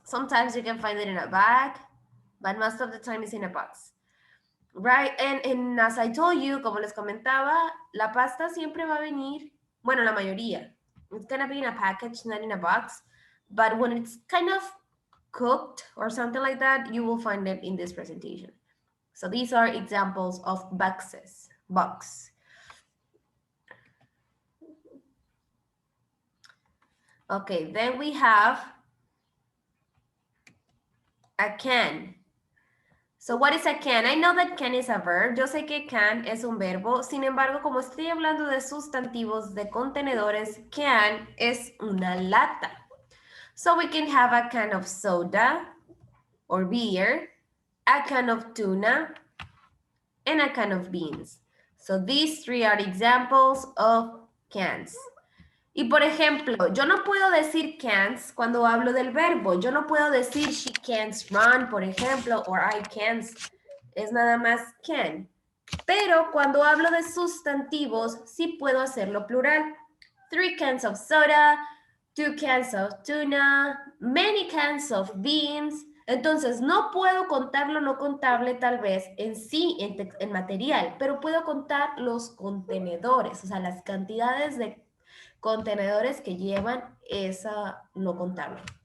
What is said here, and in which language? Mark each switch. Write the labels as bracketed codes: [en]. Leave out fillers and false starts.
[en] Sometimes you can find it in a bag, but most of the time it's in a box. Right, and as I told you, [es] como les comentaba, la pasta siempre va a venir, bueno, la mayoría. [en] It's gonna be in a package, not in a box. But when it's kind of cooked or something like that, you will find it in this presentation. So these are examples of boxes, box. Okay, then we have a can. So what is a can? I know that can is a verb. [es] Yo sé que can es un verbo. Sin embargo, como estoy hablando de sustantivos, de contenedores, can es una lata. [en] So we can have a can of soda or beer, a can of tuna, and a can of beans. So these 3 are examples of cans. [es] Y por ejemplo, yo no puedo decir can't cuando hablo del verbo. Yo no puedo decir [en] she can't run, [es] por ejemplo, [en] or I can't. [es] Es nada más can. Pero cuando hablo de sustantivos, sí puedo hacerlo plural. [en] 3 cans of soda, 2 cans of tuna, many cans of beans, [es] Entonces, no puedo contar lo no contable tal vez en sí, en material, pero puedo contar los contenedores, o sea, las cantidades de contenedores que llevan esa no contable.